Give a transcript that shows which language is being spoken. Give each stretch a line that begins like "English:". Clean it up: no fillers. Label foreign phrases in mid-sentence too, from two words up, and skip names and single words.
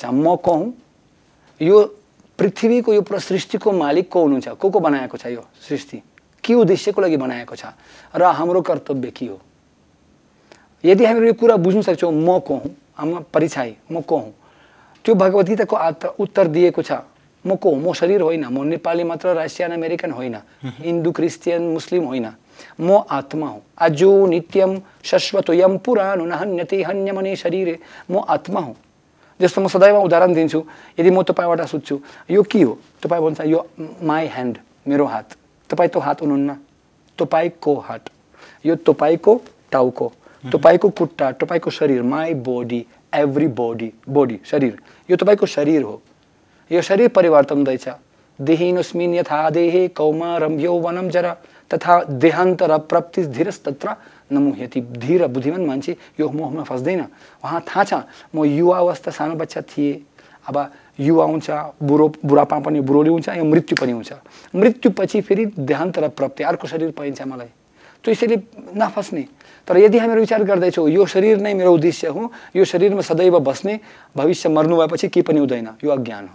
Nepali: म को हुँ, यो पृथ्वीको यो पुरा सृष्टिको मालिक को हुनुहुन्छ, को बनाएको छ यो सृष्टि, के उद्देश्यको लागि बनाएको छ र हाम्रो कर्तव्य के हो। यदि हामीले यो कुरा बुझ्न सक्छौँ म को हुँ, हाम्रो परिचय म को हुँ, त्यो भगवत गीताको उत्तर दिएको छ। म को हुँ, म शरीर होइन, म नेपाली मात्र रसियन अमेरिकन होइन, हिन्दू क्रिस्चियन मुस्लिम होइन, म आत्मा हुँ।
Sanskrit: अजो नित्यम शाश्वतोयम पुरानो न हन्यते हन्यमने शरीरे।
Nepali: म आत्मा हुँ। जस्तो म सदैव उदाहरण दिन्छु। यदि म तपाईँबाट सोध्छु यो के हो, तपाईँ भन्छ यो
English: my hand,
Nepali: मेरो हात। तपाईँ त्यो हात हुनुहुन्न, तपाईँको हात, यो तपाईँको टाउको, तपाईँको खुट्टा, तपाईँको शरीर,
English: my body, every body
Nepali: शरीर, यो तपाईँको शरीर हो। यो शरीर परिवर्तन हुँदैछ।
Sanskrit: देहिनोस्मिन् यथा देहे कौमारं यौवनं जरा तथा देहान्तर प्राप्ति धीरस्तत्र नमुह्यति।
Nepali: धीर बुद्धिमान मान्छे यो मोहमा फस्दैन। उहाँ थाहा छ म युवा अवस्था सानो बच्चा थिएँ, अब युवा हुन्छ, बुढापा पनि बुढोली हुन्छ, यो मृत्यु पनि हुन्छ। मृत्युपछि फेरि देहान्तर प्राप्ति, अर्को शरीर पाइन्छ मलाई। त्यो यसैले नफस्ने। तर यदि हामीहरू विचार गर्दैछौँ यो शरीर नै मेरो उद्देश्य हो, यो शरीरमा सदैव बस्ने, भविष्य मर्नु भएपछि केही पनि हुँदैन, यो अज्ञान हो।